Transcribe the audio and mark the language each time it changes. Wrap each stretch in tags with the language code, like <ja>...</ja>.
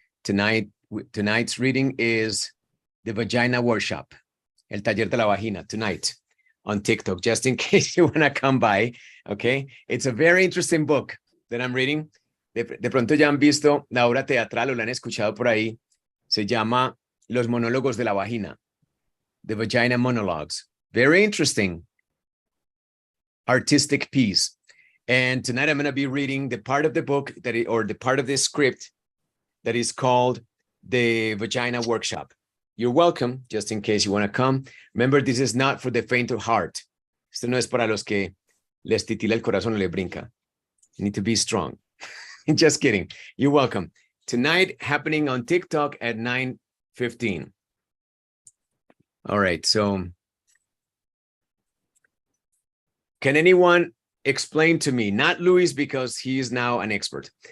<en>Tonight's reading is the Vagina Workshop, El Taller de la Vagina, tonight on TikTok, just in case you want to come by. Okay. It's a very interesting book that I'm reading.</en> <es>De pronto ya han visto la obra teatral o la han escuchado por ahí. Se llama Los Monólogos de la Vagina, The Vagina Monologues.</es> <en>Very interesting artistic piece. And tonight I'm going to be reading the part of the book or the part of the script that is called the Vagina Workshop. You're welcome, just in case you want to come. Remember, this is not for the faint of heart.</en> <es>Esto no es para los que les titila el corazón o le brinca.</es> <en>You need to be strong. Just kidding. You're welcome. Tonight, happening on TikTok at 9:15. All right, so can anyone explain to me, not Luis because he is now an expert.</en>